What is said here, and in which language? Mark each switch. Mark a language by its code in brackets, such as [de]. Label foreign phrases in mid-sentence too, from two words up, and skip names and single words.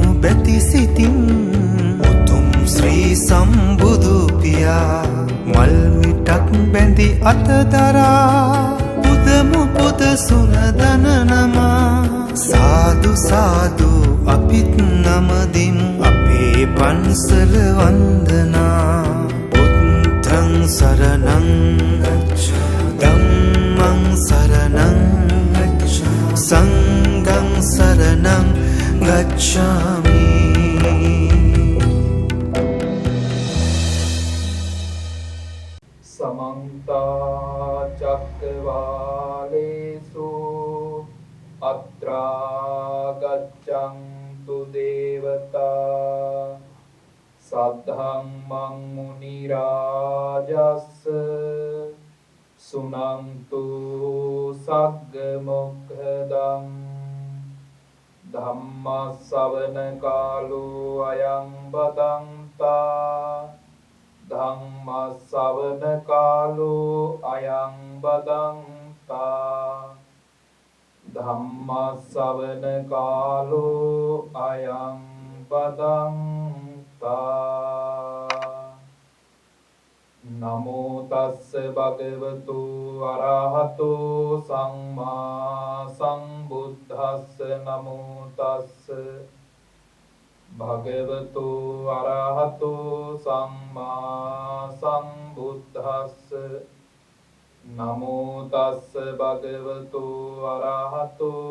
[si] බැති සිතින් උතුම් ශ්‍රී සම්බුදු පියා මල් මිටක් බැඳි අතදරා පුදමු පුද සුනදන නමා සාදු සාදු අපිත් නමදිමු අපේ පන්සල වන්දනා [pi] බුද්ධං සරණං ධම්මං සරණං සංඝං සරණං ගච්ඡාමි. समन्त चक्रवालेषु अत्रा गच्छन्तु देवता सद्धम्मं मुनिराजस् सुनन्तु सग्गमुखदं धम्मश्रवण कालो अयं बदन्ता ධම්මස්සවන කාලෝ අයං බදන්තා ධම්මස්සවන කාලෝ අයං බදන්තා. නමෝ තස්ස භගවතු අරහතෝ සම්මා සම්බුද්දස්ස නමෝ තස්ස භගවතු අරහතු සම්මා සම්බුද්දස්ස නමෝ තස්ස භගවතු අරහතු